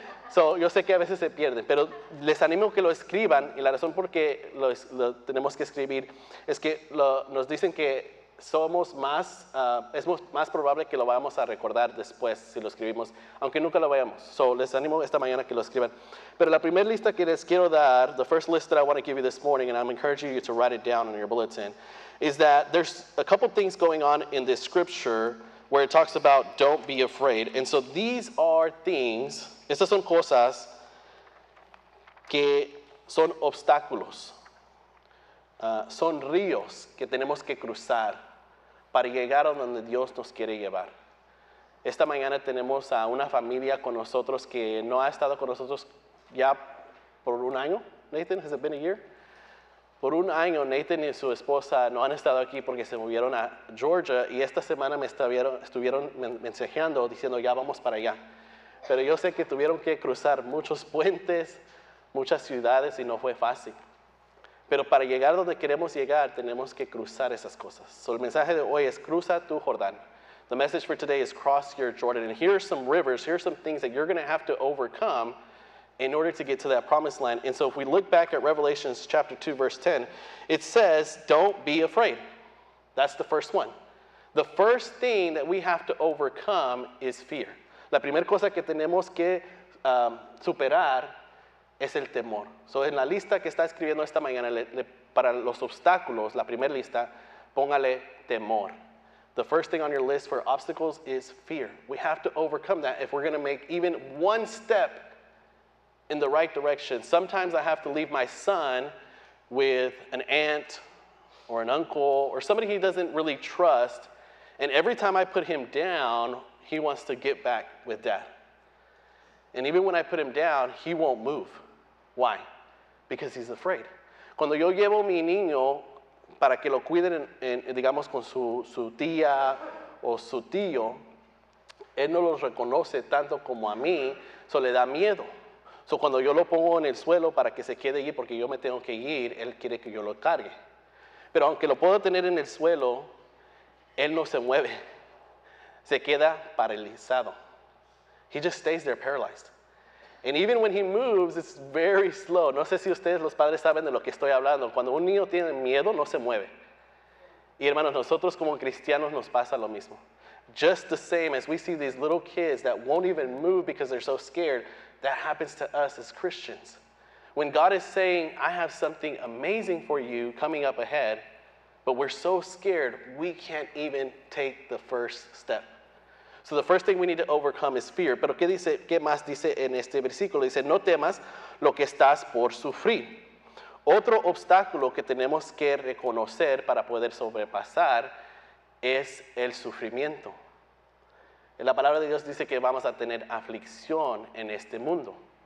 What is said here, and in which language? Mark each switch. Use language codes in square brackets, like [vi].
[es] So, yo sé que a veces se pierden, pero les animo que lo escriban, y la razón por qué lo tenemos que escribir es que nos dicen que es más probable que lo vamos a recordar después si lo escribimos, aunque nunca lo veamos. So, les animo esta mañana que lo escriban. Pero la primera lista que les quiero dar, [en] the first list that I want to give you this morning, and I'm encouraging you to write it down on your bulletin, is that there's a couple things going on in this scripture where it talks about don't be afraid. And so these are things, [es] estas son cosas que son obstáculos. Son ríos que tenemos que cruzar para llegar a donde Dios nos quiere llevar. Esta mañana tenemos a una familia con nosotros que no ha estado con nosotros ya por un año. [en] Nathan, has it been a year? [es] Por un año, Nathan y su esposa no han estado aquí porque se movieron a Georgia, y esta semana me estuvieron mensajeando diciendo ya vamos para allá. Pero yo sé que tuvieron que cruzar muchos puentes, muchas ciudades, y no fue fácil. Pero para llegar donde queremos llegar, tenemos que cruzar esas cosas. So, el mensaje de hoy es cruza tu Jordán. [en] The message for today is cross your Jordan. And here are some rivers, here are some things that you're going to have to overcome in order to get to that promised land. And so if we look back at Revelation chapter 2, verse 10, it says, don't be afraid. That's the first one. The first thing that we have to overcome is fear. [es] La primera cosa que tenemos que superar es el temor. So, en la lista que está escribiendo esta mañana, para los obstáculos, la primera lista, póngale temor. [en] The first thing on your list for obstacles is fear. We have to overcome that if we're going to make even one step in the right direction. Sometimes I have to leave my son with an aunt or an uncle or somebody he doesn't really trust, and every time I put him down, he wants to get back with dad. And even when I put him down, he won't move. Why? Because he's afraid. [es] Cuando yo llevo a mi niño para que lo cuiden, digamos, con su tía o su tío, Él no los reconoce tanto como a mí, so le da miedo. So cuando yo lo pongo en el suelo para que se quede allí porque yo me tengo que ir, Él quiere que yo lo cargue. Pero aunque lo puedo tener en el suelo, Él no se mueve. Se queda paralizado. [en] He just stays there paralyzed. And even when he moves, it's very slow. [es] No sé si ustedes los padres saben de lo que estoy hablando. Cuando un niño tiene miedo, no se mueve. Y hermanos, nosotros como cristianos nos pasa lo mismo. [en] Just the same as we see these little kids that won't even move because they're so scared, that happens to us as Christians. When God is saying, I have something amazing for you coming up ahead, but we're so scared, we can't even take the first step. So the first thing we need to overcome is fear. [es] Pero ¿qué más dice en este versículo? Dice, no temas lo que estás por sufrir. Otro obstáculo que tenemos que reconocer para poder sobrepasar es el sufrimiento. La palabra de Dios dice que vamos a tener aflicción en este mundo.